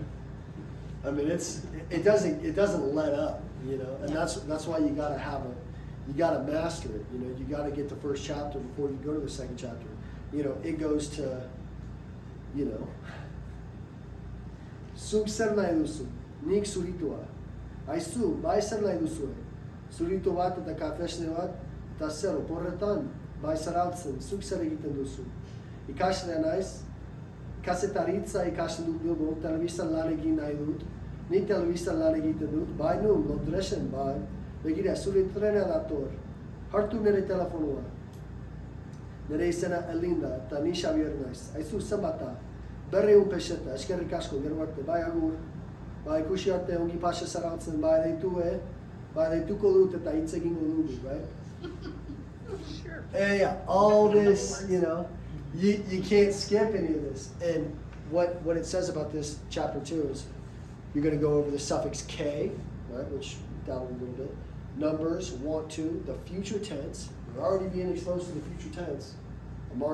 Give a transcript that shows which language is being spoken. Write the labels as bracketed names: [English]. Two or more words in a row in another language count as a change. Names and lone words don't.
[English] I mean, it doesn't let up, you know, and that's why you gotta you gotta master it, you know, you gotta get the first chapter before you go to the second chapter. You know, it goes to, you know, [Basque] Suk ser nahi duzu, nik zuritua. Aizu, bai ser nahi duzue. Zuritu bat eta kafesne bat, eta zer, oporretan, bai zarautzen, zuk zer egiten duzu. Ikaslea naiz, kazetaritza ikasten dut Bilbon, telebistan lan egin nahi dut. Ni telebistan lan egiten dut, bai nun, Londresen, bai. Begira, zure trena dator. Hartu nire telefonua. Nire izena Elinda, eta ni Xabier naiz. Aizu, zenbata, 200 peseta, eskerrik asko, gero arte, bai agur. Bai, ikusi arte, ongi pasa zarautzen, bai deituko dut eta hitz egingo dugu, [English] right? Sure. Yeah, all this, you know, you can't skip any of this. And what it says about this chapter 2 is you're going to go over the suffix K, right, which down a little bit. Numbers, want to, the future tense. We're already being exposed to the future tense.